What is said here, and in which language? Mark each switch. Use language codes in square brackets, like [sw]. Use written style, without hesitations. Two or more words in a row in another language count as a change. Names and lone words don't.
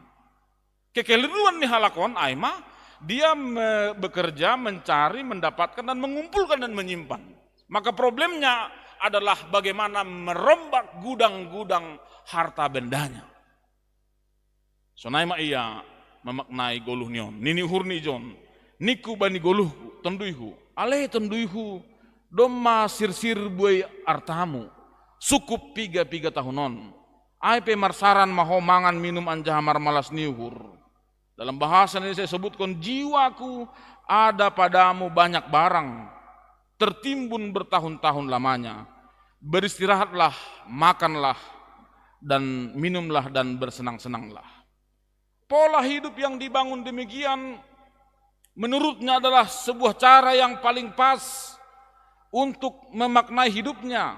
[id] Kekeliruan [bts] nih halakon, aima, [id] dia bekerja, mencari, mendapatkan dan mengumpulkan dan menyimpan. Maka problemnya adalah bagaimana merombak gudang-gudang harta bendanya. [bts] Sonaima iya memaknai goluh nion, nini hurni jon, niku bani goluhku, tenduihu, ale tenduihu, domma sir-sir buai artamu, sukup piga tahunon, aipe marsaran maho mangan minum anjahamar malas niuhur. [id] Dalam bahasa ini saya sebutkan, jiwaku ada padamu banyak barang, tertimbun bertahun-tahun lamanya, beristirahatlah, makanlah, dan minumlah dan bersenang-senanglah. Pola hidup yang dibangun demikian menurutnya adalah sebuah cara yang paling pas untuk memaknai hidupnya.